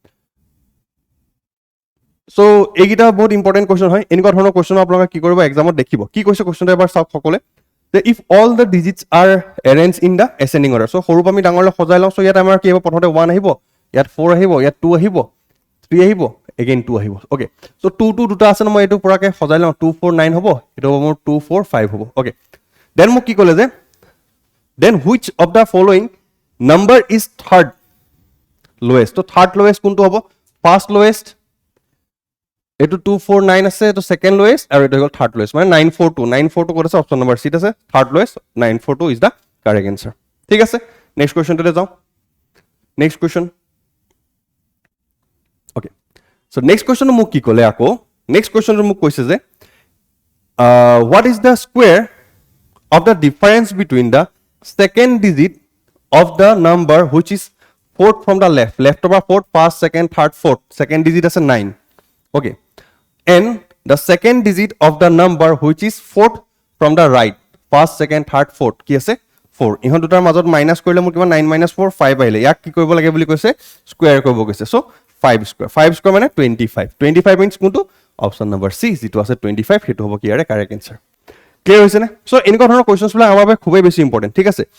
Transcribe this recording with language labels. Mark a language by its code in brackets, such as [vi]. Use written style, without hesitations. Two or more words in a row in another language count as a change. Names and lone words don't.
[as] চ' এইকেইটা বহুত [en] important question [as] হয় এনেকুৱা ধৰণৰ কুৱেশ্যন আপোনালোকে কি কৰিব এক্সামত দেখিব কি কৈছে কুৱেশ্যনটো এবাৰ চাওক সকলোৱে যে [en] if all the digits are arrange in the ascending order [as] চ' সৰুৰ পৰা আমি ডাঙৰলৈ সজাই লওঁ চ' ইয়াত আমাৰ কি হ'ব প্ৰথমতে 1 আহিব ইয়াত 4 আহিব ইয়াত 2 আহিব 3 আহিব এগেইন 2 আহিব [en] okay so' [as] 2 দুটা আছে ন মই এইটো পৰাকৈ সজাই লওঁ 2 4 9 হ'ব এইটো হ'ব মোৰ 2 4 5 হ'ব [en] okay then [as] মোক কি ক'লে যে [en] then which of the following number is third lowest [as] ত' [en] third lowest [as] কোনটো হ'ব [en] first lowest [as] এইটো 2 4 9 আছে এইটো [en] second lowest [as] আৰু এইটো হৈ গ'ল [en] third lowest [as] মানে 942 ক'ত আছে [en] option number [as] চিত আছে [en] third lowest 942 is the correct answer [as] ঠিক আছে নেক্সট কুৱেশ্যনটোলৈ যাওঁ [en] next question okay so next question [as] মোক কি ক'লে আকৌ [en] next question [as] মোক কৈছে যে [en] what is the square of the difference between the second digit of the number which is fourth from the left পৰা fourth first second third fourth second digit আছে 9 অ'কে and the second digit of the number which is fourth from the right first second third fourth [as] কি আছে 4 ইহঁত দুটাৰ মাজত [en] মাইনাছ [as] কৰিলে মোৰ কিমান 9 - 4 5 আহিলে ইয়াক কি কৰিব লাগে বুলি কৈছে স্কোয়াৰ কৰিব কৈছে সো 5 স্কোয়াৰ মানে 25 মিন্স কোনটো [en] option number [as] সি যেটো আছে 25 হেতু হ'ব কি ইয়াৰে [en] correct answer [as] ক্লিয়াৰ হৈছে নে সো এনেকুৱা ধৰণৰ কোৱেশ্চনছ বিলাক আমাৰ বাবে খুবেই বেছি ইম্পৰ্টেন্ট ঠিক আছে